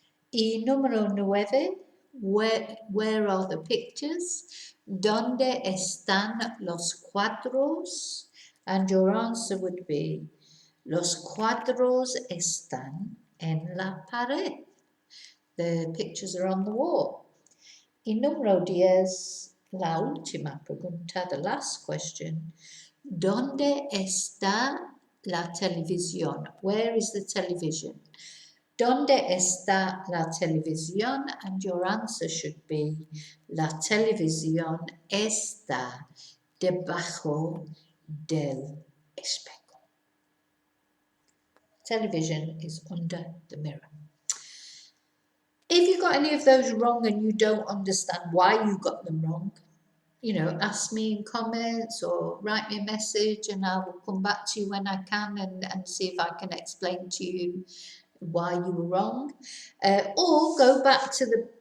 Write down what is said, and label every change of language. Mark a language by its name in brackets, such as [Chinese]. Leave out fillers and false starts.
[Spanish] Y número 9, [English] where are the pictures? [Spanish] ¿Dónde están los cuadros? [English] And your answer would be, [Spanish] los cuadros están en la pared. [English] The pictures are on the wall. [Spanish] Y número 10, la última pregunta, [English] the last question. [Spanish] ¿Dónde está la televisión? [English] Where is the television? [Spanish] ¿Dónde está la televisión? [English] And your answer should be, [Spanish] la televisión está debajo del espejo. [English] Television is under the mirror. If you got any of those wrong and you don't understand why you got them wrong, ask me in comments or write me a message and I will come back to you when I can and see if I can explain to you why you were wrong. Or go back to the